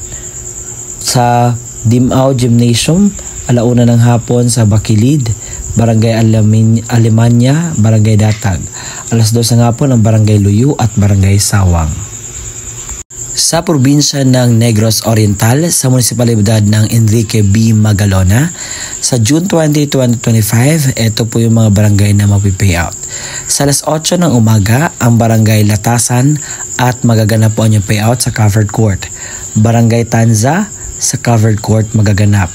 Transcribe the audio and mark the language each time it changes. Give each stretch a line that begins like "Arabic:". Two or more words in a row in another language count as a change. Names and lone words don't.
Filipino: Sa Dimao Gymnasium, alauna ng hapon sa Bakilid, Barangay Alemanya, Barangay Datag. Alas 2 ng hapon ang Barangay Luyu at Barangay Sawang. Sa probinsya ng Negros Oriental, sa munisipalidad ng Enrique B. Magalona, sa June 20, 2025, ito po yung mga barangay na mag-payout. Sa alas 8 ng umaga, ang Barangay Latasan at magaganap po ang payout sa
English: covered court.
Filipino: Barangay Tanza, sa
English: covered court
Filipino: magaganap.